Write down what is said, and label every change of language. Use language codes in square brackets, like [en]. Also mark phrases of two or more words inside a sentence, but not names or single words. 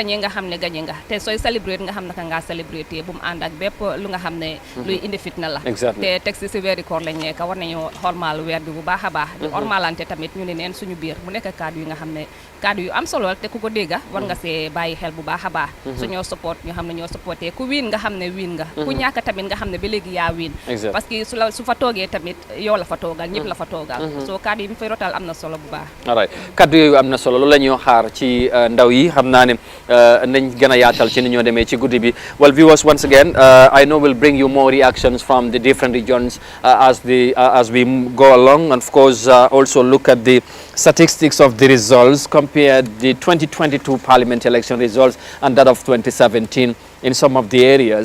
[wo] gagné nga xam ne gagné nga te sooy célébrer nga xam naka ngaa célébrer bu mu ànd ak bépp lu nga xam ne luy indi fitna la te teg si weeri koor lañ nekk war nañu xormaal weer bi bu baax a baax di xormaalante tamit ñu ne neen suñu biir mu nekk kaddu yi nga xam ne kaddu yu am solo te ku ko dégga war nga see bàyyi xel bu baax a baax suñoo support ñu xam ne ñoo supporté ku wiin nga xam ne wiin nga ku ñàkk tamit nga xam ne ba léegi yaa wiin parce que su fa toogee tamit yow la fa toogal ñëpp la fa toogal soo kaddu yi mu fay rotal am na solo bu baax [en] all right [wo] kaddu yooyu am na solo loolu la ñuy xaar ci ndaw yi xam naa ne nañ gën a yaatal ci ni ñoo demee ci guddi bi. [en] Well, viewers, once again, I know we'll bring you more reactions from the different regions as we go along, and of course also look at the statistics of the results, compare the 2022 parliament election results and that of 2017 in some of the areas.